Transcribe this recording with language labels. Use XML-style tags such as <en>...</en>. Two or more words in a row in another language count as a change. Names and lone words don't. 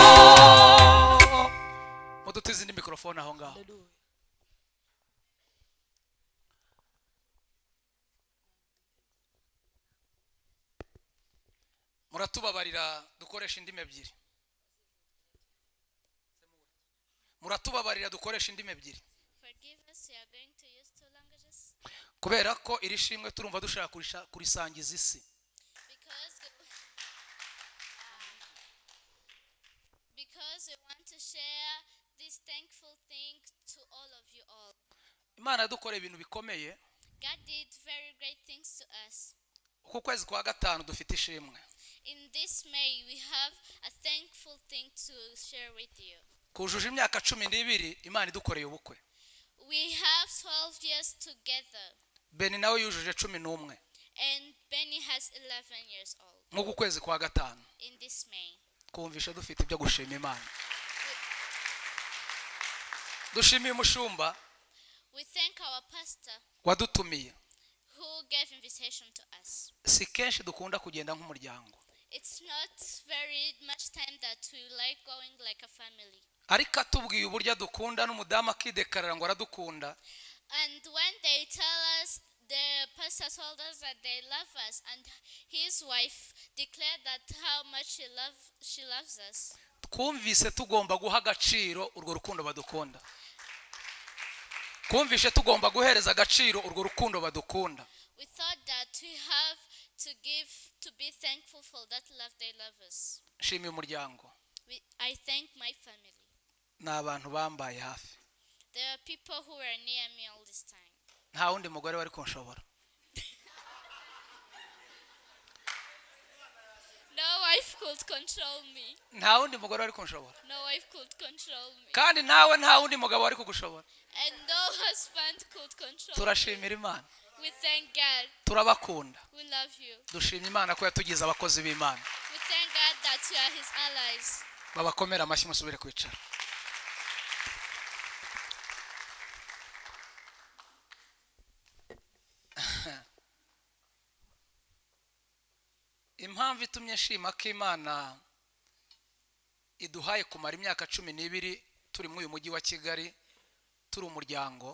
<rw>mudutize indi mikorofone aho ngaho. muratubabarira dukoresha indimi ebyiri, muratubabarira dukoresha indimi ebyiri.</rw> <en>Forgive us, we are going to use two languages.</en> <rw>kubera ko iri shimwe turumva dushaka kurisangiza isi.</rw> <en>Because we want to share this thankful thing to all of you all.</en> <rw>Imana yadukoreye ibintu bikomeye.</rw> <en>God did very great things to us.</en> <rw>Uku kwezi kwa gatanu dufite ishimwe.</rw> <en>In this May, we have a thankful thing to share with you.</en> <rw>Kujuje imyaka 12 Imana idukoreye ubukwe.</rw> <en>We have 12 years together.</en> <rw>Beni nawe yujuje 11.</rw> <en>And Benny has 11 years old.</en> <rw>Muku kwezi kwa gatanu.</rw> <en>In this May.</en> <rw>Kumvisha dufite ibyo gushima Imana. Dushimiye umushumba.</rw> <en>We thank our pastor</en> <rw>wadutumiye.</rw> <en>Who gave invitation to us.</en> <rw>Si kenshi dukunda kugenda nk'umuryango.</rw> <en>It's not very much time that we like going like a family.</en> <rw>Ariko atubwiye uburyo dukunda n'umudamu akidekarara ngo aradukunda.</rw> <en>And when they tell us, the pastor told us that they love us, and his wife declared that how much she loves us.</en> <rw>Twumvise tugomba guha agaciro urwo rukundo badukunda. Kumvishe tugomba guhereza agaciro urwo rukundo badukunda.</rw> <en>We thought that we have to be thankful for that love they love us.</en> <rw>Shimiye umuryango.</rw> <en>I thank my family.</en> <rw>N'abantu bambaye hafi.</rw> <en>There are people who were near me all this time.</en> <rw>Nta wundi mugore wari kunshobora.</rw> <en>No wife could control me.</en> <rw>Nta wundi mugore wari kunshobora.</rw> <en>No wife could control me.</en> <rw>Kandi nawe nta wundi mugabo wari kugushobora.</rw> <en>And no husband could control me.</en> <rw>Turashimira Imana.</rw> <en>We thank God.</en> <rw>Turabakunda.</rw> <en>We love you.</en> <rw>Dushimye Imana ko yatugize abakozi b'Imana.</rw> <en>We thank God that you are his allies.</en> <rw>Babakomera amashyi musubire kwicara. Impamvu itumye nshima ko Imana iduhaye kumara imyaka 12 turi mu uyu mujyi wa Kigali turi umuryango.</rw>